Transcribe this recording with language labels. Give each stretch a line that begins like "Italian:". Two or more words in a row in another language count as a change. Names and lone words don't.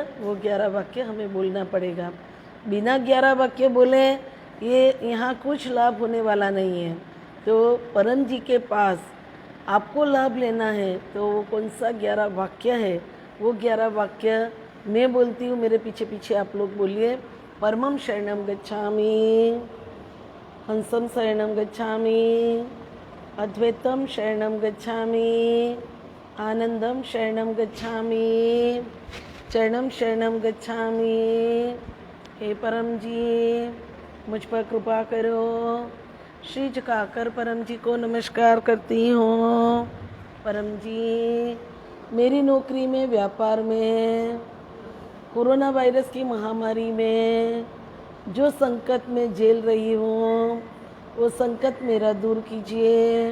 Hindi: वो 11 वाक्य हमें बोलना पड़ेगा। बिना 11 वाक्य बोले ये यहाँ कुछ लाभ होने वाला नहीं है। तो परम जी के पास आपको लाभ लेना है, तो वो कौन सा 11 वाक्य है? वो 11 वाक्य मैं बोलती हूँ, मेरे पीछे पीछे आप लोग बोलिए।
Sanskrit: परमं शरणं गच्छामि, हंसं शरणं गच्छामि, अद्वैतं शरणं गच्छामि, आनंदं शरणं गच्छामि, चरणं शरणं गच्छामि।
Hindi: हे परम जी, मुझ पर कृपा करो। श्री झुकाकर परम जी को नमस्कार करती हूँ। परम जी, मेरी नौकरी में, व्यापार में, कोरोना वायरस की महामारी में जो संकट में झेल रही हूँ, वो संकट मेरा दूर कीजिए।